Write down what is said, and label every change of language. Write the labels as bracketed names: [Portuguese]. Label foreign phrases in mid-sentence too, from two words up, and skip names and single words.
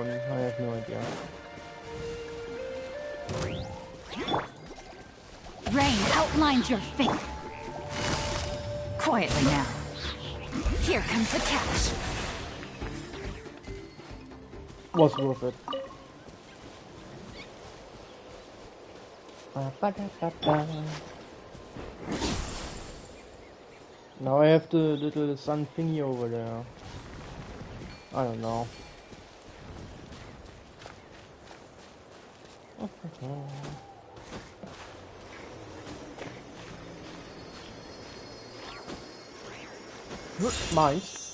[English] I have no idea. Rain outlines your fate. Quietly now. Here comes the cash. Was worth it. Ba-ba-da-ba-ba. Now I have the little sun thingy over there. I don't know. Mines.